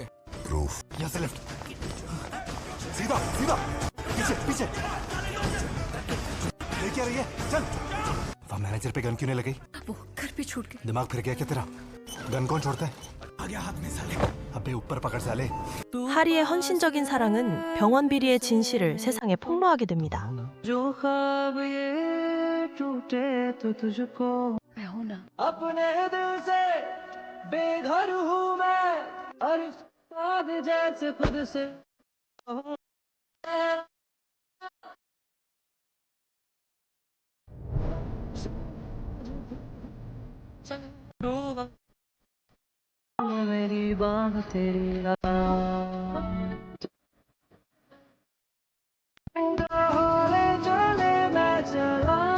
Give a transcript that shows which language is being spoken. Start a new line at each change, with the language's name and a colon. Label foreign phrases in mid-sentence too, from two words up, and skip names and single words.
Hindi: प्रूफ? यहाँ से लेफ्ट, सीधा सीधा, पीछे पीछे। लेके आ रही है, चल। वहाँ मैनेजर पे गन क्यों नहीं लगी? वो घर पे छूट गए। दिमाग फिर गया क्या तेरा? गन कौन छोड़ता है? आ गया हाथ में साले। अबे ऊपर पकड़ साले।
Korean: 하리의 헌신적인 사랑은 병원 비리의 진실을 세상에 폭로하게 됩니다.
Hindi: मैं हूँ ना। अपने दिल से बेघर हूँ मैं, और साथ जैसे खुद से मेरी बात तेरी चले मैं चला।